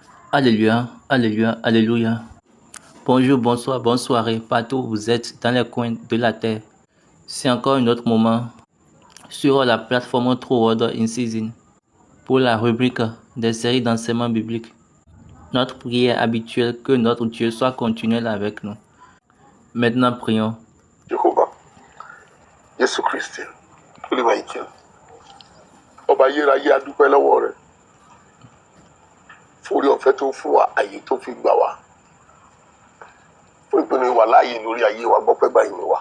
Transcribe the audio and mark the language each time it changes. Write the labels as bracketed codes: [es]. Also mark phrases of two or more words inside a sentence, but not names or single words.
[fr] Alléluia, alléluia, alléluia. Bonjour, bonsoir, bonne soirée, partout où vous êtes dans les coins de la terre. C'est encore un autre moment sur la plateforme True Word in Season pour la rubrique des séries d'enseignement biblique. Notre prière habituelle, que notre Dieu soit continuel avec nous. Maintenant, prions. [yo] Jehovah, Jésù Kristi, Olúwa ìkẹ́, ọba ayérayé a dúpẹ́ lọ́wọ́ rẹ fún orí ọ̀fẹ́ tó fún wa, àyè tó fi gbà wá, fún ìpinnu ìwà láàyè lórí ayé wa, gbọ́pẹ́ gbà yín wa.